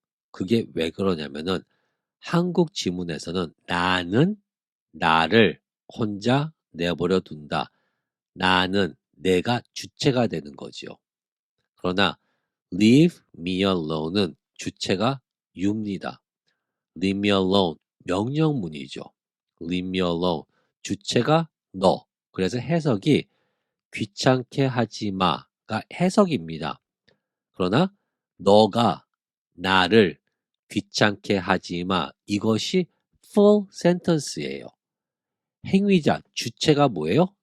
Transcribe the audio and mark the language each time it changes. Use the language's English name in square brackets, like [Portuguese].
[Korean] 그게 왜 그러냐면은 한국 지문에서는 나는 나를 혼자 내버려 둔다. 나는 내가 주체가 되는 거지요. 그러나 [English] leave me alone [Korean] 은 주체가 you입니다. [English] leave me alone [Korean] 명령문이죠. leave me alone 주체가 너. 그래서 해석이 귀찮게 하지 마가 해석입니다. 그러나 너가 나를 귀찮게 하지 마. 이것이 [English] full sentence [Korean] 예요. 행위자, 주체가 뭐예요?